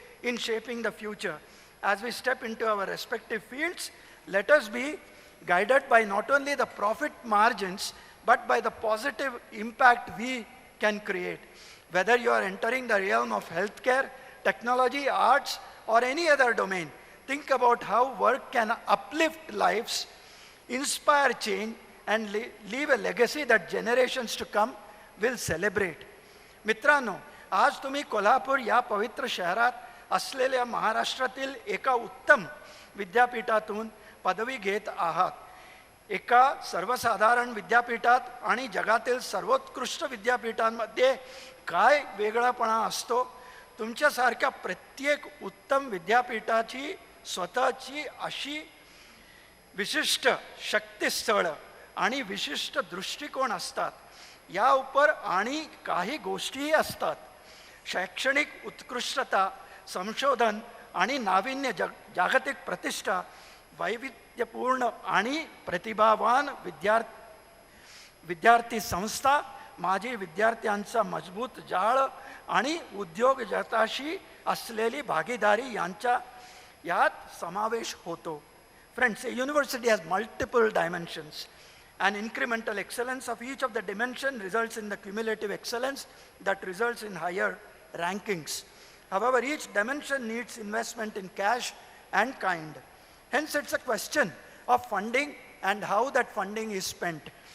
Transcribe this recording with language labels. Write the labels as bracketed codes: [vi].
[en] in shaping the future. As we step into our respective fields, let us be guided by not only the profit margins, but by the positive impact we can create. Whether you are entering the realm of healthcare, technology, arts, or any other domain, think about how work can uplift lives, inspire change, and leave a legacy that generations to come will celebrate. [mr] मित्रांनो, आज तुम्ही कोल्हापूर या पवित्र शहरात असलेल्या महाराष्ट्रातील एका उत्तम विद्यापीठातून पदवी घेत आहात. एका सर्वसाधारण विद्यापीठात आणि जगातील सर्वोत्कृष्ट विद्यापीठांमध्ये काय वेगळापणा असतो? तुमच्यासारख्या प्रत्येक उत्तम विद्यापीठाची स्वतःची अशी विशिष्ट शक्तिस्थळ आणि विशिष्ट दृष्टिकोन असतात. या उपर आणि काही गोष्टीही असतात. शैक्षणिक उत्कृष्टता, संशोधन आणि नाविन्य, जागतिक प्रतिष्ठा, वैविध्यपूर्ण आणि प्रतिभावान विद्यार्थी संस्था, माजी विद्यार्थ्यांचा मजबूत जाळ आणि उद्योग जगताशी असलेली भागीदारी यात समावेश होतो. [en] Friends, a university has multiple dimensions. An incremental excellence of each of the dimension results in the cumulative excellence that results in higher rankings. However, each dimension needs investment in cash and kind. Hence, it's a question of funding and how that funding is spent.